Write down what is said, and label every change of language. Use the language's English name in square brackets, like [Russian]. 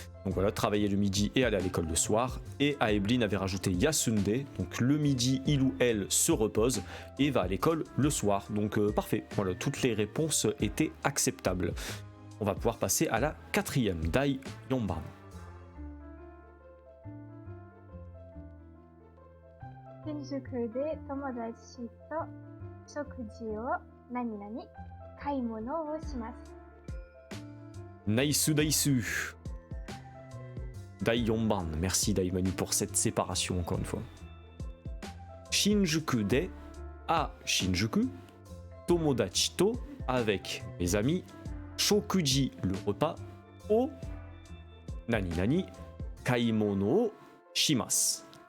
[French] Donc voilà, travailler le midi et aller à l'école le soir. Et Aebline avait rajouté Yasunde, donc le midi, il ou elle se repose et va à l'école le soir. Donc parfait, voilà, toutes les réponses étaient acceptables. On va pouvoir passer à la quatrième, [Japanese] Dai Yonban. 新宿で友達と食事を何々買い物をします。 [English] Naisu Daisu. [Japanese] Dai Yonban, [French] merci Daimanu pour cette séparation encore une fois. [Japanese] Shinjuku de [French] à Shinjuku, [Japanese] Tomodachi to [French] avec mes amis, [Japanese] Shokuji [French] le repas, [Japanese] o nani nani kaimono o shimasu.